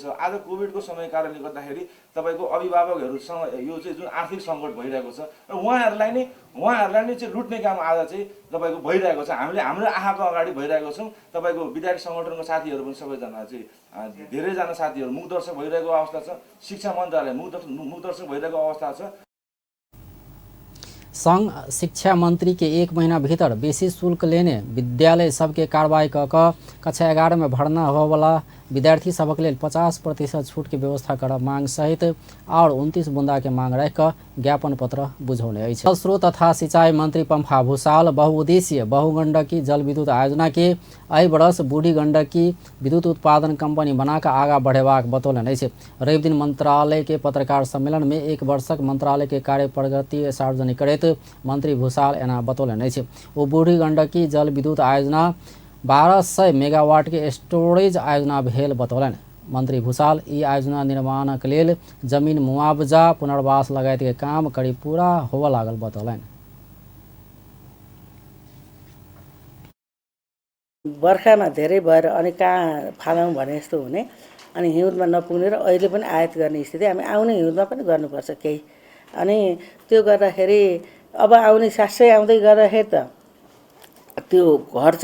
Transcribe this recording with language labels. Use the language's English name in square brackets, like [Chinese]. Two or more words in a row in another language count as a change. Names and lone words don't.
[Nepali] आज कोभिडको समय कारणले गर्दाखेरि तपाईँको अभिभावकहरूसँग यो चाहिँ जुन आर्थिक सङ्कट भइरहेको छ र उहाँहरूलाई नै चाहिँ लुट्ने काम आज चाहिँ तपाईँको भइरहेको छ। हामीले हाम्रो आँखाको अगाडि भइरहेको छौँ। तपाईँको विद्यार्थी सङ्गठनको साथीहरू पनि सबैजना चाहिँ धेरैजना साथीहरू मुखदर्शक भइरहेको अवस्था छ। शिक्षा मन्त्रालय मुखदर्शक भइरहेको अवस्था छ। [Maithili] संघ शिक्षा मंत्री के 1 महीना भीतर बेसी शुल्क लेने विद्यालय सबके कार्रवाई क कक्षा 11 में भर्ना होवाला विद्यार्थी सबक लेल 50% छूट के व्यवस्था कर मांग सहित और 29 बुंदा के मांग रख ज्ञापन पत्र बुझौने अछि। जल स्रोत तथा सिंचाई मंत्री पंफा भूषाल बहुउद्देशीय बहुगंडकी जल विद्युत आयोजना के एहि वर्ष बूढ़ी गंडकी विद्युत उत्पादन कंपनी बनाकर आगा बढ़ेबाक बतौलनि अछि। रवि दिन मंत्रालय के पत्रकार सम्मेलन में 1 वर्षक मंत्रालय के कार्य प्रगति सार्वजनिक करैत मंत्री भूषाल एना बतौलनि अछि। ओ बूढ़ी गंडकी जल विद्युत आयोजना 1200 मेगावाट के स्टोरेज आयोजना भेल बतौलनि। मंत्री भूषाल ई आयोजना निर्माणक लेल जमीन मुआवजा पुनर्वास लगायत के काम करीब पूरा होबऽ लागल बतौलनि। [Nepali] बर्खामा धेरै भएर अनि कहाँ फालौँ भने जस्तो हुने अनि हिउँदमा नपुग्ने र अहिले पनि आयात गर्ने स्थिति। हामी आउने हिउँदमा पनि गर्नुपर्छ केही। अनि त्यो गर्दाखेरि अब आउने सासै आउँदै गर्दाखेरि त त्यो घट्छ।